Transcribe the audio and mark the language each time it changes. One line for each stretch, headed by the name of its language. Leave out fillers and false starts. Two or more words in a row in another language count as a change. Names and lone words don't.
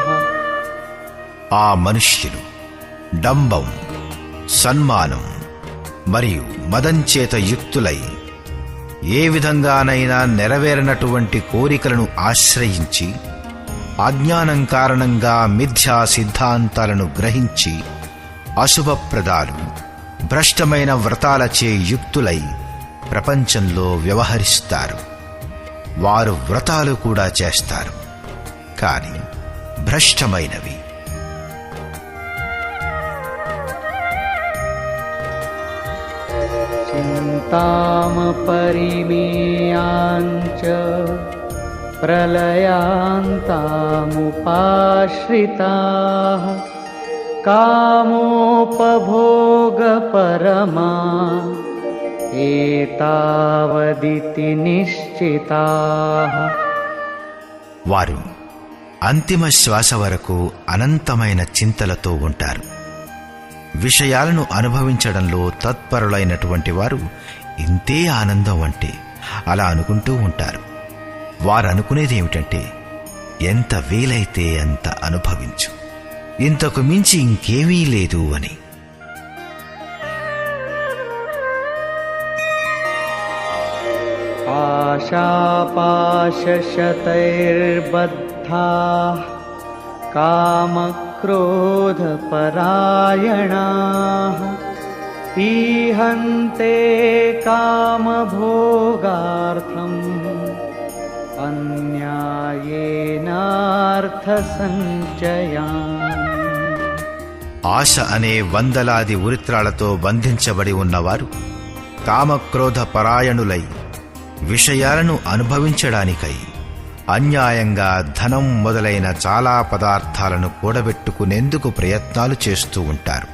Telugu: ఆ మనుష్యులు డంబం, సన్మానం మరియు మదంచేత యుక్తులై ఏ విధంగానైనా నెరవేరనటువంటి కోరికలను ఆశ్రయించి, అజ్ఞానం కారణంగా మిథ్యా సిద్ధాంతాలను గ్రహించి, అశుభప్రదాలు, భ్రష్టమైన వ్రతాలచే యుక్తులై ప్రపంచంలో వ్యవహరిస్తారు. వారు వ్రతాలు కూడా చేస్తారు, కాని భ్రష్టమైనవి.
Sanskrit: चिन्तामपरिमेयाञ्च प्रलयान्तामुपाश्रिताः कामोपभोगपरमा एतावदिति निश्चिताः.
Telugu: వారు అంతిమ శ్వాస వరకు అనంతమైన చింతలతో ఉంటారు. విషయాలను అనుభవించడంలో తత్పరులైనటువంటి వారు ఇంతే ఆనందం అంటే అలా అనుకుంటూ ఉంటారు. వారనుకునేది ఏమిటంటే, ఎంత వీలైతే అంత అనుభవించు, ఇంతకు మించి ఇంకేమీ లేదు అని.
Sanskrit: आशापाशशतैर्बद्धाः कामक्रोधपरायणाः ईहन्ते कामभोगार्थम् अन्यायेनार्थसञ्चयान्.
Telugu: ఆశ అనే వందలాది ఉరిత్రాలతో బంధించబడి ఉన్నవారు కామక్రోధ పరాయణులై విషయాలను అనుభవించడానికై అన్యాయంగా ధనం మొదలైన చాలా పదార్థాలను కూడబెట్టుకునేందుకు ప్రయత్నాలు చేస్తూ ఉంటారు.